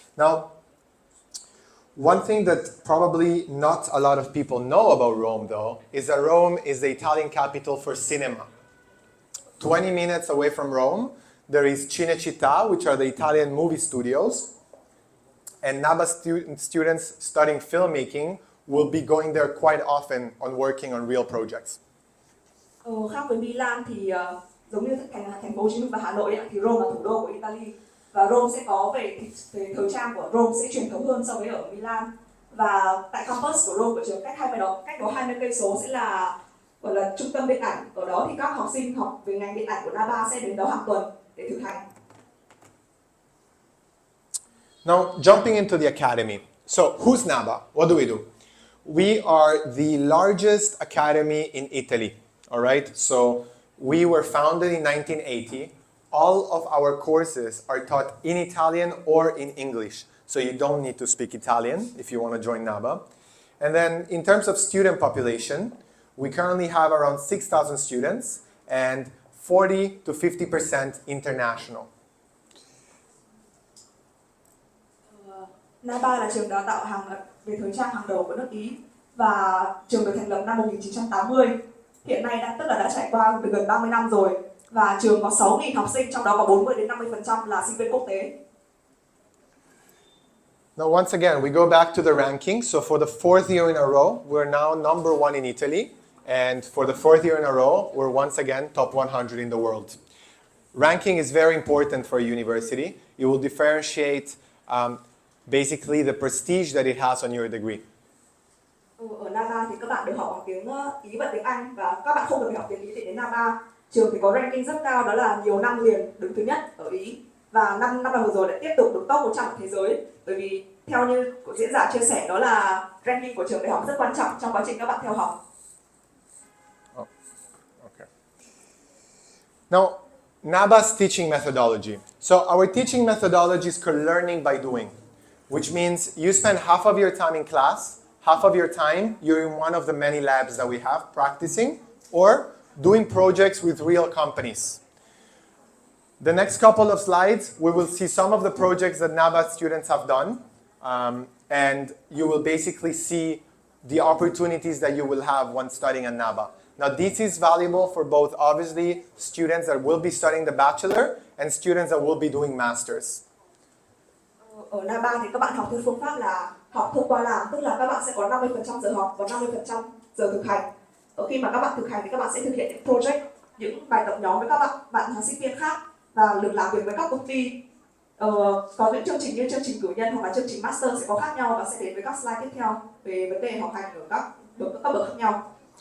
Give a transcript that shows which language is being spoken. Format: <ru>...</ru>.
<en>Now, one thing that probably not a lot of people know about Rome, though, is that Rome is the Italian capital for cinema. 20 minutes away from Rome, there is Cinecittà, which are the Italian movie studios. And Naba students studying filmmaking will be going there quite often on working on real projects.</en> <vi>Khác với Milan thì giống như thành phố Hồ Chí Minh và Hà Nội thì Rome là thủ đô của Italy. Và Rome sẽ có về thời trang của Rome sẽ truyền thống hơn so với ở Milan. Và tại campus của Rome của trường cách đó 20 cây số sẽ là gọi là trung tâm điện ảnh. Ở đó thì các học sinh học về ngành điện ảnh của Naba sẽ đến đó hàng tuần để thực hành.</vi> <en>Now, jumping into the academy. So, who's Naba? What do we do? We are the largest academy in Italy. All right. So, we were founded in 1980. All of our courses are taught in Italian or in English. So you don't need to speak Italian if you want to join Naba. And then in terms of student population, we currently have around 6,000 students and 40 to 50% international.</en> <vi>Naba là trường đào tạo về thời trang hàng đầu của nước Ý, và trường được thành lập năm 1980. Hiện nay đã trải qua được gần 30 năm rồi. Và trường có 6.000 học sinh, trong đó có 40 đến 50% là sinh viên quốc tế.</vi> <en>Now, once again, we go back to the ranking. So for the fourth year in a row, we're now number one in Italy. And for the fourth year in a row, we're once again top 100 in the world. Ranking is very important for a university. It will differentiate basically the prestige that it has on your degree.</en> <vi>Ở Naba thì các bạn được học bằng tiếng Ý và tiếng Anh, và các bạn không được học tiếng Ý để đến Naba. Trường thì có ranking rất cao, đó là nhiều năm liền đứng thứ nhất ở Ý. Và năm vừa rồi lại tiếp tục được top 100 thế giới. Bởi vì theo như diễn giả chia sẻ, đó là ranking của trường đại học rất quan trọng trong quá trình các bạn theo học.</vi> <en>Oh, okay. Now, Naba's teaching methodology. So our teaching methodology is called learning by doing, which means you spend half of your time in class, half of your time you're in one of the many labs that we have practicing, or doing projects with real companies. The next couple of slides, we will see some of the projects that Naba students have done, and you will basically see the opportunities that you will have when studying at Naba. Now, this is valuable for both, obviously, students that will be studying the bachelor and students that will be doing masters.</en> <vi>Ở Naba thì các bạn học theo phương pháp là học thông qua làm, tức là các bạn sẽ có 50% giờ học và 50% giờ thực hành. Ở khi mà các bạn thực hành thì các bạn sẽ thực hiện những project, những bài tập nhóm với các bạn sinh viên khác và được làm việc với các công ty. Có những chương trình như chương trình cử nhân hoặc là chương trình master sẽ có khác nhau và sẽ đến với các slide tiếp theo về vấn đề học hành ở các bậc khác nhau.</vi>